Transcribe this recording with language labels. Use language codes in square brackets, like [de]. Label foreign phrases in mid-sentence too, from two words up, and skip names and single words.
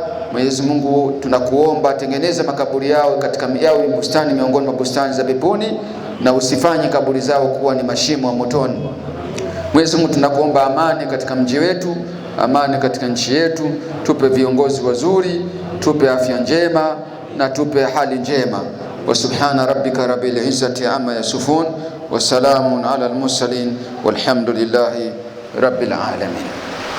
[sw] Mwenyezi Mungu tunakuomba tengeneza makaburi yao katika bustani miongoni mwa bustani za peponi, na usifanye kaburi zao kuwa ni mashimo ya motoni. Mwenyezi Mungu tunakuomba amani katika mji wetu, amani katika nchi yetu, tupe viongozi wazuri, tupe afya njema na tupe hali njema. [ar] وسبحان ربك رب العزة عما يصفون وسلام على المرسلين والحمد لله رب العالمين.